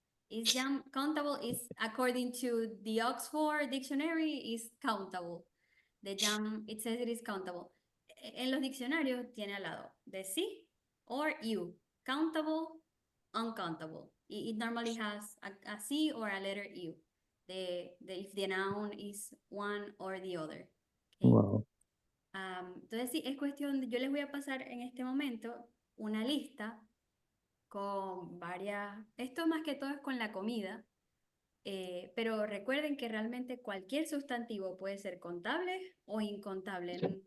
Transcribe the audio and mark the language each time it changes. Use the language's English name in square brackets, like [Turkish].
[English] Is jam countable is according to the Oxford Dictionary is countable. The jam, it says it is countable. [Spanish] En los diccionarios tiene al lado de sí or you, countable, uncountable. [English] It normally has a C or a letter U. If the noun is one or the other. Okay. Wow. [Spanish] Entonces sí, es cuestión de, yo les voy a pasar en este momento una lista con varias, esto más que todo es con la comida, pero recuerden que realmente cualquier sustantivo puede ser contable o incontable.